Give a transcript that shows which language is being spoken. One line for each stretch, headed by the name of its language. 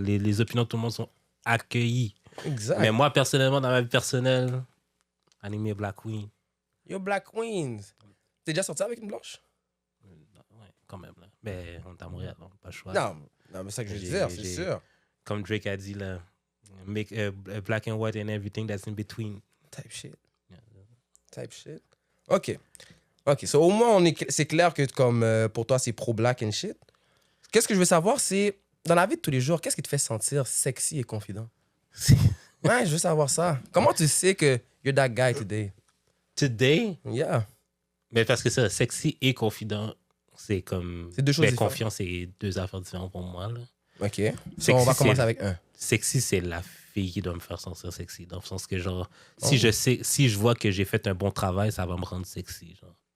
French: Les opinions de tout le monde sont accueillies. Exact. Mais moi, personnellement, dans ma vie personnelle, animé Black Queen. Yo, Black Queens. T'es déjà sorti avec une blanche? Ouais, quand même. Là. Mais on est à Montréal, on n'a pas le choix. Non, mais c'est ça que je veux dire, c'est sûr. Comme Drake a dit, là,
English: Make black and white and everything that's in between. Type shit. Yeah. Type shit. OK.
French: So au moins, c'est clair que comme pour toi, c'est
English: pro-black and shit.
French: Qu'est-ce que je veux savoir, c'est, dans la vie de tous les jours, qu'est-ce qui te fait sentir sexy et confident? Ouais, je veux savoir ça. Comment tu sais que
English: you're that guy today? Today? Yeah.
French: Mais parce que ça, sexy et confident, c'est comme... C'est deux choses différentes. Confiant, c'est deux affaires différentes pour moi, là. OK. So, on va commencer avec un. Sexy, c'est la fille qui doit me faire sentir sexy. Dans le sens que, genre, si je vois que j'ai fait un bon travail, ça va me rendre sexy, genre.